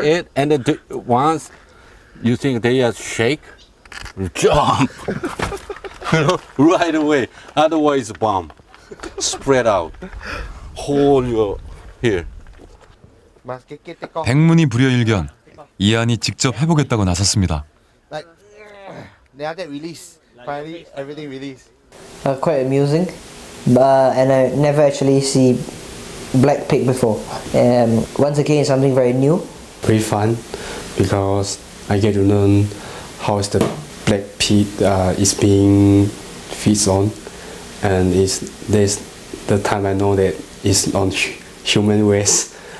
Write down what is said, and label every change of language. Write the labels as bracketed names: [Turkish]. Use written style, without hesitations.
[English] they eat, and then once you think they are shake, jump, you know, right away. Otherwise, bomb, spread out, hold your here. [Korean] 백문이 불여일견. 이안이 직접 해보겠다고 나섰습니다. [English] Like, they have that release. Finally, everything release. Quite amusing, and I never actually see black pig before. Once again, something very new. Very fun because I get to learn how is the black pig is being feeds on, and there's the time I know that it's on human waste.